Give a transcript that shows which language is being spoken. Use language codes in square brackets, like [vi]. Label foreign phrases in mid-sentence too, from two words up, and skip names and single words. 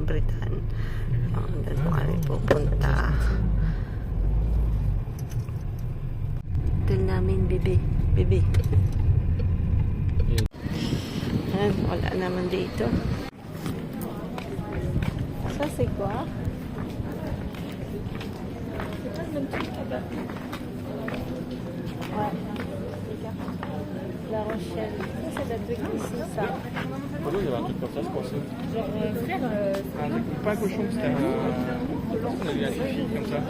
[tl] Doon po kami pupunta. Hotel namin, bibi. Ayan, wala naman dito. Sa Sigwa? La Rochelle. [fr] Ça, c'est la truc ici, ça. il y avait un truc comme ça, je pensais. Pas un cochon, c'était on a vu un fille comme ça.